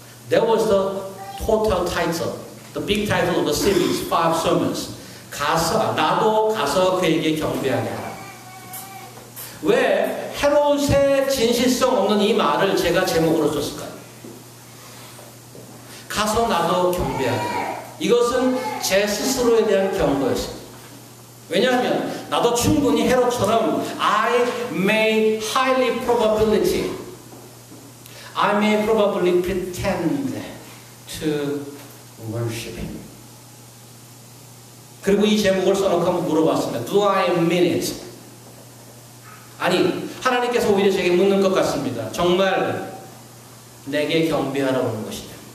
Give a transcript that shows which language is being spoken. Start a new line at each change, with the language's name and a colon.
English: That was the total title, the big title of the series, 5 sermons.
Korean: 나도 가서 그에게 경배하게 하라. 왜 헤롯의 진실성 없는 이 말을 제가 제목으로 썼을까요? 가서 나도 경배하게 하라. 이것은 제 스스로에 대한 경고였습니다. 왜냐하면 나도 충분히 헤롯처럼
English: I may highly probability, I may probably pretend to worship him.
Korean: 그리고 이 제목을 써놓고 한번 물어봤습니다.
English: Do I mean it?
Korean: 아니, 하나님께서 오히려 제게 묻는 것 같습니다. 정말 내게 경배하러 오는 것이냐?